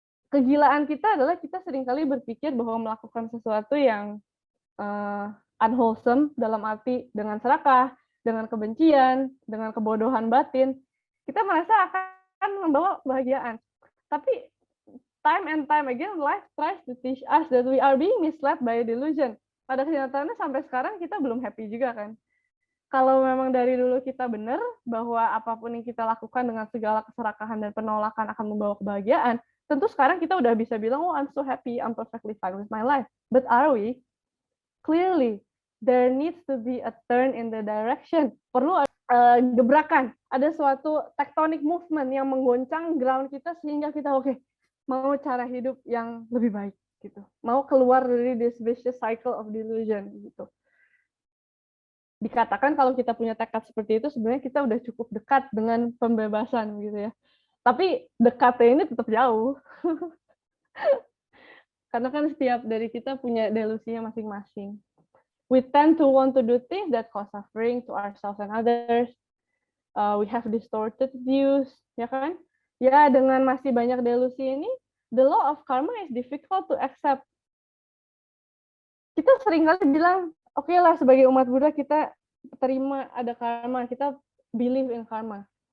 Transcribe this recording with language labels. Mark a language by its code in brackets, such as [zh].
[id] Kegilaan kita adalah kita seringkali berpikir bahwa melakukan sesuatu yang unwholesome dalam arti dengan serakah, dengan kebencian, dengan kebodohan batin, kita merasa akan membawa kebahagiaan. Tapi [en] time and time again, life tries to teach us that we are being misled by delusion. [id] Pada kenyataannya sampai sekarang kita belum happy juga kan. Kalau memang dari dulu kita benar bahwa apapun yang kita lakukan dengan segala keserakahan dan penolakan akan membawa kebahagiaan, tentu sekarang kita udah bisa bilang, [en] oh I'm so happy, I'm perfectly fine with my life. But are we? Clearly, there needs to be a turn in the direction. [id] Perlu gebrakan. Ada suatu [en] tectonic movement [id] yang menggoncang ground kita sehingga kita oke, mau cara hidup yang lebih baik gitu. Mau keluar dari [en] this vicious cycle of delusion [id] gitu. Dikatakan kalau kita punya tekad seperti itu sebenarnya kita udah cukup dekat dengan pembebasan gitu ya. Tapi dekatnya ini tetap jauh. Karena kan setiap dari kita punya delusinya masing-masing. [en] We tend to want to do things that cause suffering to ourselves and others. We have distorted views, [id] ya kan? Ya, dengan masih banyak delusi ini, [en] the law of karma is difficult to accept. [id] Kita seringkali bilang, oke lah sebagai umat Buddha kita terima ada karma, kita [en] believe in karma.